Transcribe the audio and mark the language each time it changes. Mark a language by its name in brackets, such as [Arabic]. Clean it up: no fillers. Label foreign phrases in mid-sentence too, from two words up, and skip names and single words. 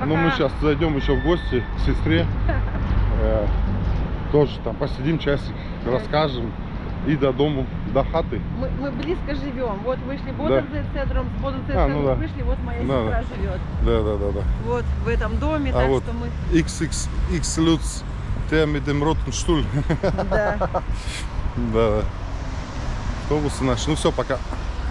[Russian] Ну мы сейчас зайдем еще в гости к сестре. Тоже там посидим часик, расскажем. И до дому, до хаты. Мы близко живем. Вот вышли Бодензе-центром, с Бодензе-центром ну да. вышли, вот моя Да, сестра живет. Да. Вот в этом доме, А так вот что мы... [German] XX Lutz, der mit dem roten Stuhl. [Russian] Да. Да. Автобусы наши. Ну все, пока.